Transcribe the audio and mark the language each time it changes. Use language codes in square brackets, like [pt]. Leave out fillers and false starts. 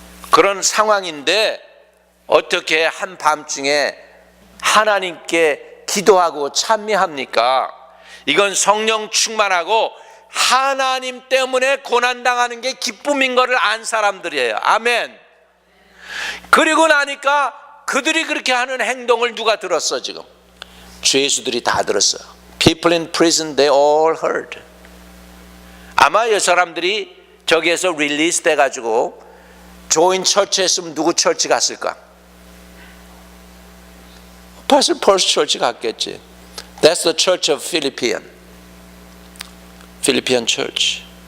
[ko] 그런 상황인데 어떻게 한밤중에 하나님께 기도하고 찬미합니까? 이건 성령 충만하고 하나님 때문에 고난당하는 게 기쁨인 것을 안 사람들이에요. 아멘. 그리고 나니까 그들이 그렇게 하는 행동을 누가 들었어? 지금 죄수들이 다 들었어요. [en] People in prison, they all heard. [ko] 아마 이 사람들이 저기에서 릴리스 돼가지고 조인 처치 했으면 누구 처치 갔을까? [en] Apostle Paul's church [ko] 갔겠지. [en] That's the church of Philippian church.